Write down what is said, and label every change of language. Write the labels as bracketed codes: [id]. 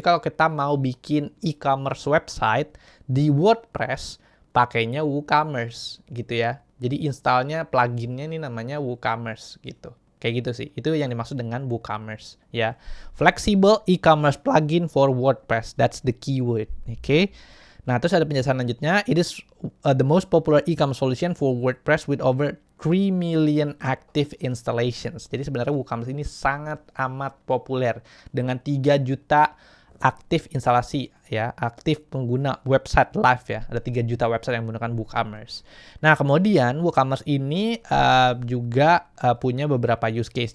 [id] Jadi kalau kita mau bikin e-commerce website di WordPress, pakainya WooCommerce gitu ya. Jadi installnya pluginnya ini namanya WooCommerce gitu. Kayak gitu sih. Itu yang dimaksud dengan WooCommerce ya. [en] Flexible e-commerce plugin for WordPress. That's the keyword. [id] Oke. Okay? Nah, terus ada penjelasan lanjutnya. [en] It is the most popular e-commerce solution for WordPress with over 3 million active installations. [id] Jadi sebenarnya WooCommerce ini sangat amat populer dengan 3 juta aktif instalasi ya, aktif pengguna website live ya. Ada 3 juta website yang menggunakan WooCommerce. Nah, kemudian WooCommerce ini juga punya beberapa use case.